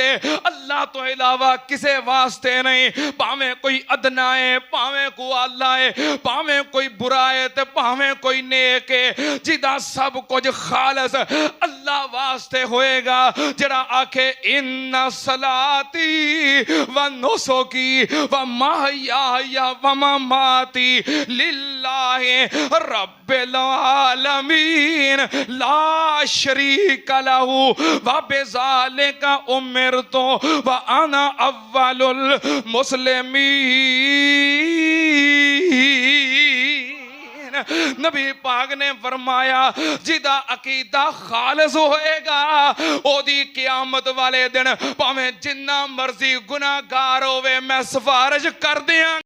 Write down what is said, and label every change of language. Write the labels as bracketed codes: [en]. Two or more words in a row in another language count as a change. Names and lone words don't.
[pa] اللہ توں علاوہ کسے واسطے نہیں. بھاویں کوئی ادنیٰ اے، بھاویں کوئی اعلیٰ اے، بھاویں کوئی برا اے، تے بھاویں کوئی نیک اے، جیہدا سب کچھ خالص اللہ واسطے ہوئے گا. ذرا آکھے [ar] إن صلاتي و نسكي و محياي و مماتي لله رب العالمين لا شريك له و بذلك أمرت و أنا أول المسلمين. [pa] نبی پاک نے فرمایا جیہدا عقیدہ خالص ہوئے گا اوہدی قیامت والے دن بھاویں جنا مرضی گناہگار ہووے میں سفارش کر دیاں.